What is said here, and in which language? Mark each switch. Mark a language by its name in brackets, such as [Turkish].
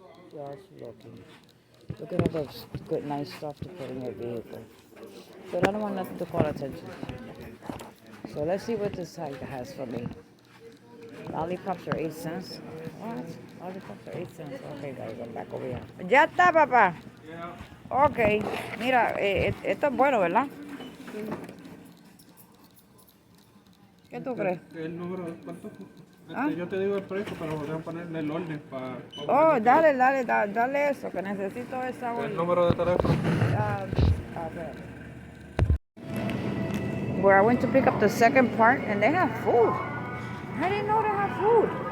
[English] Just looking. Looking at the good, nice stuff to put in your vehicle. But I don't want nothing to call attention. So let's see what this side has for me. Lollipops are 8 cents. What? Lollipops are 8 cents. Okay, guys, I'm back over here. [Spanish] Ya está, papá. Ok. Mira, esto es bueno, ¿verdad? ¿Qué tú crees? El número, ¿cuánto? ¿Ah? Yo te digo el precio, pero voy a ponerle el orden para... Oh, dale eso, que necesito esa orden. El número de teléfono. A ver. [English] Where I went to pick up the second part, and they have food. I didn't know they have food.